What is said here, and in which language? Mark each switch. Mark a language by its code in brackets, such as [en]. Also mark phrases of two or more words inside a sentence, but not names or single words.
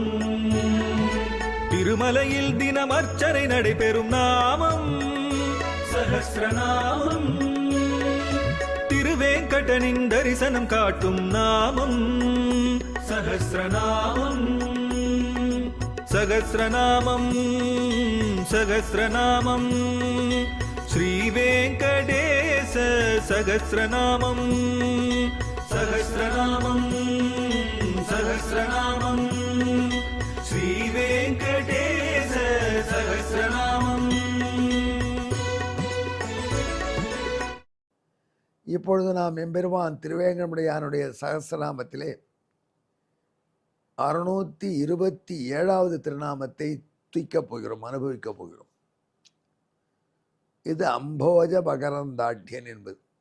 [ta] திருமலையில் தினம் அர்ச்சனை நடைபெறும் நாமம் சஹஸ்ரநாமம். திருவேங்கடனின் தரிசனம் காட்டும் நாமம் சஹஸ்ரநாமம். [sa] सहस्रनामं सहस्रनामं श्रीवेङ्कटेश सहस्रनामं सहस्रनामं सहस्रनामं श्रीवेङ्कटेश सहस्रनामं. [ta] இப்பொழுது நாம் எம்பெருமான் திருவேங்கடமுடையானுடைய சகஸ்ரநாமத்திலே 627வது திருநாமத்தை துய்க்கப் போகிறோம், அனுபவிக்கப் போகிறோம். இது அம்போஜ பகரந்தாட்யன் என்பது.